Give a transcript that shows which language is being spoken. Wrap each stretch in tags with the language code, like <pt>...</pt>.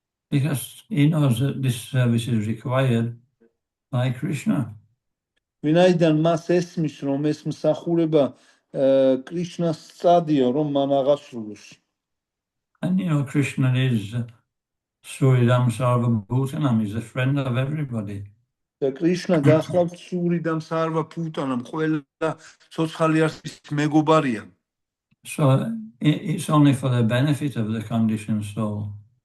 <en>Because he knows that this service is required by Krishna.</en> <ka>ვინაიდან მას ესმის, რომ ეს მსახურება კრიშნას სწადია, რომ მან აღასრულოს.</ka> <en>And you know, Krishna is</en> <sa>Suridam Sarva Bhutanam,</sa> <en>he's a friend of everybody.</en> <ka>და კრიშნა გახლავთ</ka> <sa>სურიდამ სარვა ფუტანამ,</sa> <ka>ყველა ცოცხალი არსის მეგობარია.</ka> <en>So it's only for the benefit of the conditioned soul.</en>